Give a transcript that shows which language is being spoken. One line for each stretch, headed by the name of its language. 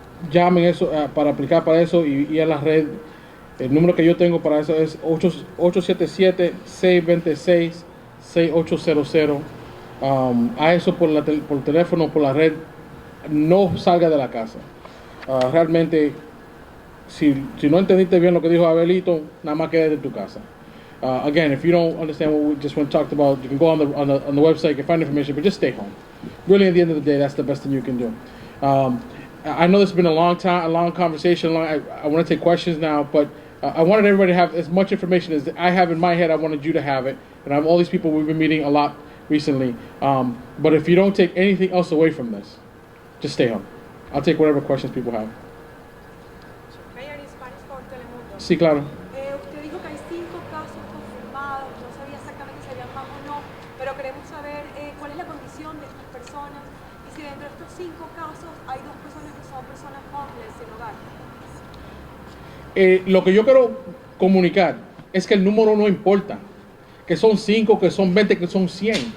Spanish: Llamen eso para aplicar para eso y a la red. El número que yo tengo para eso es 877-626-6800. A eso por teléfono, por la red. No salga de la casa. Realmente, si no entendiste bien lo que dijo Abelito, nada más quédate en tu casa.
English: Again, if you don't understand what we just talked about, you can go on the website, you can find information, but just stay home. Really, at the end of the day, that's the best thing you can do. I know this has been a long conversation. I want to take questions now, but I wanted everybody to have as much information as I have in my head. I wanted you to have it, and I have all these people we've been meeting a lot recently. But if you don't take anything else away from this, just stay home. I'll take whatever questions people have. Mayor, in Spanish for Telemundo.
Spanish: Sí, claro. Usted dijo que hay 5 casos confirmados, no sabía exactamente si habían más o no, pero queremos saber cuál es la condición de estas personas y si dentro de estos 5 casos hay 2 personas que son personas homeless, sin hogar. Lo que yo quiero comunicar es que el número no importa, que son 5, que son 20, que son 100.